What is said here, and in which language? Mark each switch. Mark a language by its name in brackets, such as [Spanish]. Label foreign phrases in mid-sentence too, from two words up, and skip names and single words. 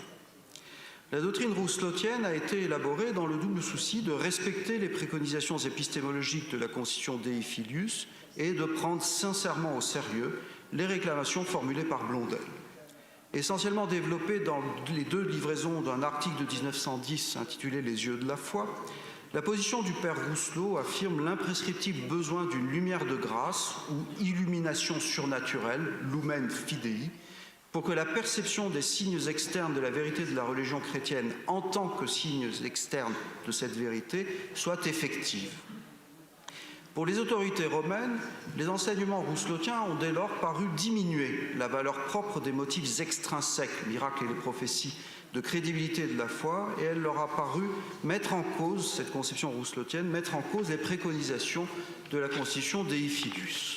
[French] La doctrine rousselotienne a été élaborée dans le double souci de respecter les préconisations épistémologiques de la Constitution Dei Filius et de prendre sincèrement au sérieux les réclamations formulées par Blondel. Essentiellement développée dans les deux livraisons d'un article de 1910 intitulé « Les yeux de la foi », la position du père Rousselot affirme l'imprescriptible besoin d'une lumière de grâce ou illumination surnaturelle, [Latin] lumen fidei, [French] pour que la perception des signes externes de la vérité de la religion chrétienne en tant que signes externes de cette vérité soit effective. Pour les autorités romaines, les enseignements rousselotiens ont dès lors paru diminuer la valeur propre des motifs extrinsèques, miracles et les prophéties, de crédibilité de la foi, et elle leur a paru mettre en cause, cette conception rousselotienne, mettre en cause les préconisations de la Constitution Dei Filius.